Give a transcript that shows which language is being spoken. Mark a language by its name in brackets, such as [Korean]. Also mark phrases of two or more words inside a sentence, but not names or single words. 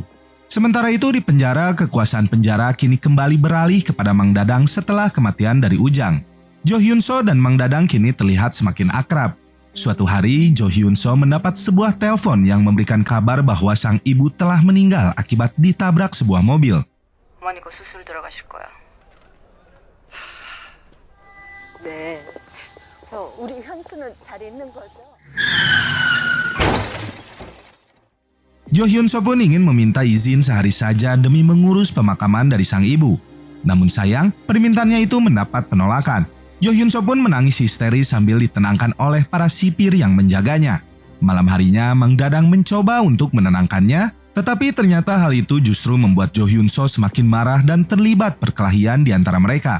[Indonesian] Sementara itu di penjara, kekuasaan penjara kini kembali beralih kepada Mang Dadang setelah kematian dari Ujang. Jo Hyun-so dan Mang Dadang kini terlihat semakin akrab. Suatu hari, Jo Hyun-so mendapat sebuah telepon yang memberikan kabar bahwa sang ibu telah meninggal akibat ditabrak sebuah mobil. [Korean] 어머니 곧 수술 들어가실 거야. 네. 우리 현수는 잘 있는 거죠? [Indonesian] Jo Hyun-so pun ingin meminta izin sehari saja demi mengurus pemakaman dari sang ibu. Namun sayang, permintaannya itu mendapat penolakan. Jo Hyun-so pun menangis histeris sambil ditenangkan oleh para sipir yang menjaganya. Malam harinya, Mang Dadang mencoba untuk menenangkannya, tetapi ternyata hal itu justru membuat Jo Hyun-so semakin marah dan terlibat perkelahian di antara mereka.